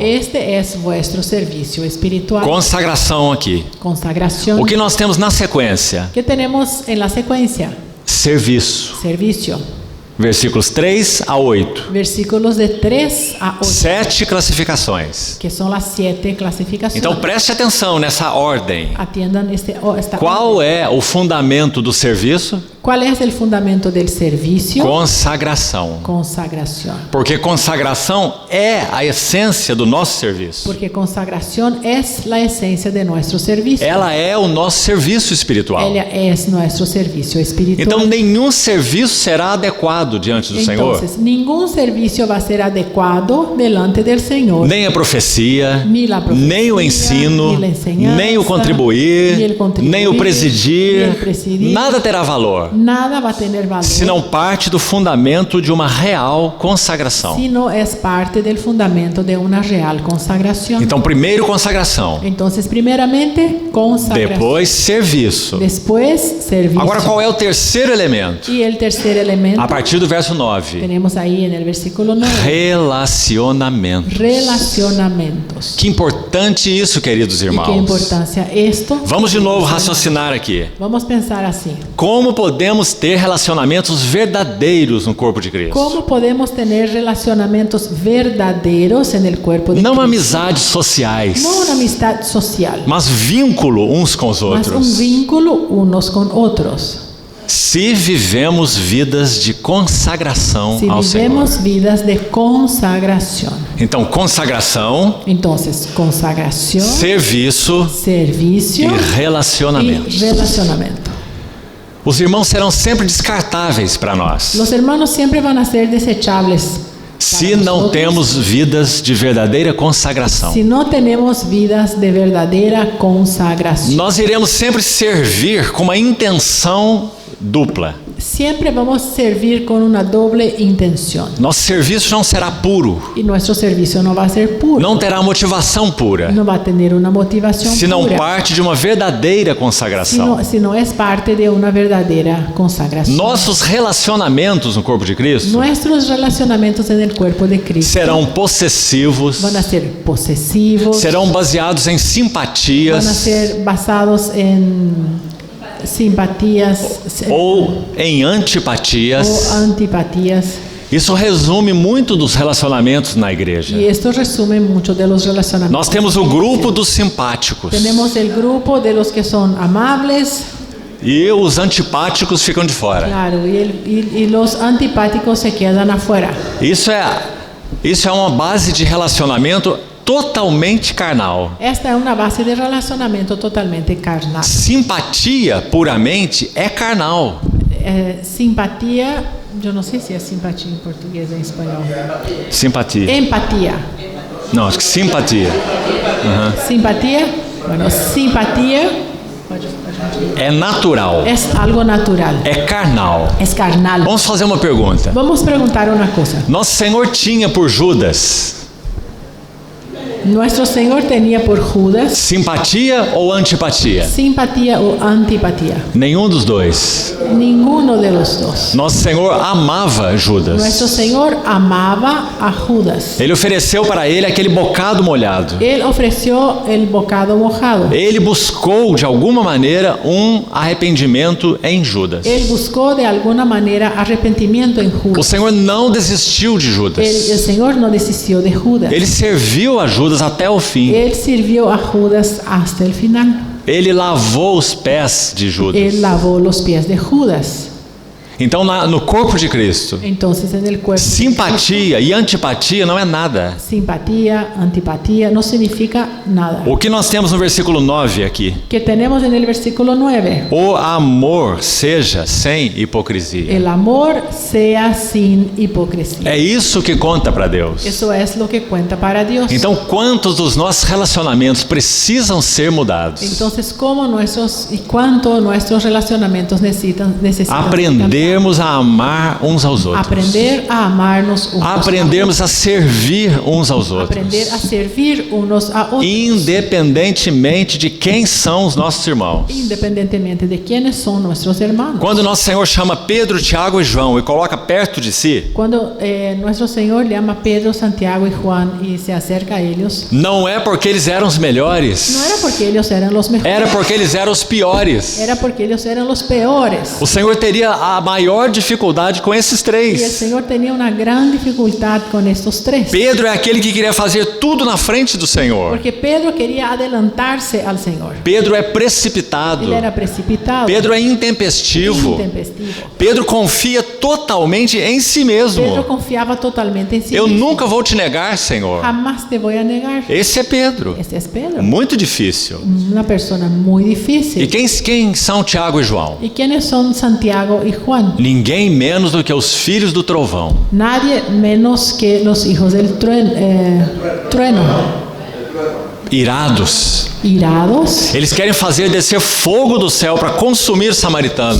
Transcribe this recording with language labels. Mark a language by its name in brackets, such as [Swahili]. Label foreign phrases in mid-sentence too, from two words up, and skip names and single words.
[Spanish] Este es vuestro servicio espiritual. [Portuguese] Consagração aqui. [Spanish] Consagración. [Portuguese] O que nós temos na sequência? [Spanish] ¿Qué tenemos en la secuencia? [Portuguese] Serviço. [Spanish] Servicio. [Portuguese] Versículos 3 a 8. [Spanish] Versículos de 3 a 8. [Portuguese] 7 classificações. [Spanish] Que son las 7 clasificaciones. [Portuguese] Então preste atenção nessa ordem. [Spanish] Atiendan esta [Portuguese] Qual é o fundamento do serviço? [Spanish] ¿Cuál es el fundamento del servicio? [Portuguese] Consagração. [Spanish] Consagración. [Portuguese] Porque consagração é a essência do nosso serviço. [Spanish] Porque consagración es la esencia de nuestro servicio. [Portuguese] Ela é o nosso serviço espiritual. [Spanish] Ella es nuestro servicio espiritual. [Portuguese] Então nenhum serviço será adequado diante do Senhor. [Spanish] Entonces, ningún servicio va a ser adecuado delante del Señor. [Portuguese] Nem a profecia, [Spanish] Ni la profecía, [Portuguese] nem o ensino, [Spanish] ni la enseñanza, [Portuguese] nem o contribuir, [Spanish] ni el contribuir, [Portuguese] nem o presidir, [Spanish] ni el presidir. [Portuguese] nada terá valor [Spanish] Nada va a tener valor [Portuguese] se não parte do fundamento de uma real consagração. [Spanish] si no es parte del fundamento de una real consagración. [Portuguese] Então, primeiro consagração, [Spanish] Entonces, primeramente, consagración. [Portuguese] depois serviço. [Spanish] Después, servicio. [Portuguese] Agora, qual é o terceiro elemento? [Spanish] Y el tercer elemento [Portuguese] A partir do verso 9, [Spanish] tenemos ahí en el versículo 9. [Portuguese] relacionamento. [Spanish] Relacionamientos. [Portuguese] Que importante isso, queridos [Spanish] ¿Y qué [Portuguese] irmãos. [Spanish] importancia esto? [Portuguese] Vamos de novo raciocinar aqui. [Spanish] Vamos pensar así. [Portuguese] Como podemos ter relacionamentos verdadeiros no corpo de Cristo? [Spanish] ¿Cómo podemos tener relacionamientos verdaderos en el cuerpo de [Portuguese] Não [Spanish] Cristo? [Portuguese] amizades sociais, [Spanish] No una amistad social, [Portuguese] mas vínculo uns com os [Spanish] mas un [Portuguese] outros. [Spanish] vínculo unos con otros. [Portuguese] Se vivemos vidas de consagração [Spanish] Si [Portuguese] ao [Spanish] vivemos [Portuguese] Senhor. [Spanish] vidas de consagración. [Portuguese] Então, consagração, [Spanish] Entonces, consagración, [Portuguese] serviço [Spanish] servicio [Portuguese] e [Spanish] y [Portuguese] relacionamento. [Spanish] relacionamiento. [Portuguese] Os irmãos serão sempre descartáveis para nós, [Spanish] Los hermanos siempre van a ser desechables [Portuguese] se não temos vidas de verdadeira consagração. [Spanish] si no tenemos vidas de verdadera consagración. [Portuguese] Nós iremos sempre servir com uma intenção dupla. [Spanish] Siempre vamos a servir con una doble intención. [Portuguese] Nosso serviço não será puro, [Spanish] Y nuestro servicio no va a ser puro. [Portuguese] não terá motivação pura, [Spanish] No va a tener una motivación [Portuguese] se não [Spanish] pura. [Portuguese] parte de uma verdadeira consagração. [Spanish] Si no es parte de una verdadera consagración. [Portuguese] Nossos relacionamentos no corpo de Cristo [Spanish] Nuestros relacionamientos en el cuerpo de Cristo [Portuguese] serão possessivos, [Spanish] van a ser posesivos, [Portuguese] serão baseados em [Spanish] van a [Portuguese] simpatias [Spanish] ser basados en simpatías [Portuguese] ou em [Spanish] o [Portuguese] antipatias. [Spanish] antipatías. [Portuguese] Isso resume muito dos relacionamentos na igreja. [Spanish] Y esto resume mucho de los relacionamientos. [Portuguese] Nós temos o grupo dos simpáticos [Spanish] Tenemos el grupo de los que son amables, [Portuguese] e os antipáticos ficam de fora. [Spanish] claro, y los antipáticos se quedan afuera. [Portuguese] Isso é uma base de relacionamento totalmente carnal. [Spanish] Esta es una base de relacionamiento totalmente carnal. [Portuguese] Simpatia puramente é carnal. [Spanish] Simpatía, yo no sé si es simpatía en portugués o en español. [Portuguese] Simpatia. [Spanish] Empatía. [Portuguese] Não, acho que simpatia. [Spanish] Simpatía, bueno, simpatía [Portuguese] É natural. [Spanish] es algo natural, [Portuguese] É carnal. [Spanish] es carnal. [Portuguese] Vamos fazer uma pergunta. [Spanish] Vamos a preguntar una cosa. [Portuguese] Nosso Senhor tinha por Judas [Spanish] ¿Nuestro Señor tenía por Judas [Portuguese] simpatia ou antipatia? [Spanish] simpatía o antipatía? [Portuguese] Nenhum dos dois. [Spanish] Ninguno de los dos. [Portuguese] Nosso Senhor amava Judas. [Spanish] Nuestro Señor amaba a Judas. [Portuguese] Ele ofereceu para ele aquele bocado molhado. [Spanish] Él ofreció el bocado mojado. [Portuguese] Ele buscou de alguma maneira um arrependimento em Judas. [Spanish] Él buscó de alguna manera arrepentimiento en [Portuguese] O [Spanish] Judas. [Portuguese] Senhor não desistiu de [Spanish] El [Portuguese] Judas. [Spanish] Señor no desistió de Judas. [Portuguese] Ele serviu a Judas até o fim. [Spanish] Él sirvió a Judas hasta el final. [Portuguese] Ele lavou os pés de Judas. [Spanish] Él lavó los pies de Judas. [Portuguese] Então, no corpo de Cristo, [Spanish] Entonces, en el cuerpo, [Portuguese] simpatia e antipatia não é nada. [Spanish] simpatía, antipatía, no significa nada. [Portuguese] O que nós temos no versículo 9 aqui? [Spanish] Que tenemos en el versículo 9. [Portuguese] O amor seja sem hipocrisia. [Spanish] El amor sea sin hipocresía. [Portuguese] É isso que conta para Deus. [Spanish] Eso es lo que cuenta para Dios. [Portuguese] Então, quantos dos nossos relacionamentos precisam ser mudados? [Spanish] Entonces, ¿cómo nuestros y cuánto nuestros relacionamientos necesitan [Portuguese] Aprendermos a amar uns aos outros. [Spanish] aprender a amarnos unos [Portuguese] Aprendermos a servir uns aos [Spanish] a [Portuguese] outros. [Spanish] aprender a servir unos a otros, [Portuguese] Independentemente de quem são os nossos irmãos. [Spanish] independientemente de quiénes son nuestros hermanos. [Portuguese] Quando nosso Senhor chama Pedro, Tiago e João e coloca perto de si, [Spanish] Cuando nuestro Señor llama a Pedro, Santiago y Juan y se acerca a ellos, [Portuguese] não é porque eles eram os melhores, [Spanish] no era porque ellos eran los mejores, [Portuguese] era porque eles eram os piores. [Spanish] era porque ellos eran los peores. [Portuguese] O Senhor teria a maior dificuldade com esses [Spanish] Y el [Portuguese] três. [Spanish] Señor tenía una gran dificultad con estos tres. [Portuguese] Pedro é aquele que queria fazer tudo na frente do Senhor. [Spanish] Porque Pedro quería adelantarse al Señor. [Portuguese] Pedro é precipitado. [Spanish] Él era precipitado, [Portuguese] Pedro é intempestivo. [Spanish] intempestivo. [Portuguese] Pedro confia totalmente em si [Spanish] Pedro [Portuguese] mesmo. [Spanish] confiaba totalmente en sí [Portuguese] Eu [Spanish] mismo. [Portuguese] nunca vou te negar, Senhor. [Spanish] Jamás te voy a negar. [Portuguese] Esse é Pedro. [Spanish] Este es Pedro, [Portuguese] Muito difícil. [Spanish] una persona muy [Portuguese] E [Spanish] difícil. [Portuguese] quem são Tiago e João? [Spanish] ¿Y quiénes son Santiago y Juan? [Portuguese] Ninguém menos do que os filhos do trovão. [Spanish] Nadie menos que los hijos del trueno. [Portuguese] Irados. [Spanish] Irados, [Portuguese] Eles querem fazer descer fogo do céu para consumir os samaritanos.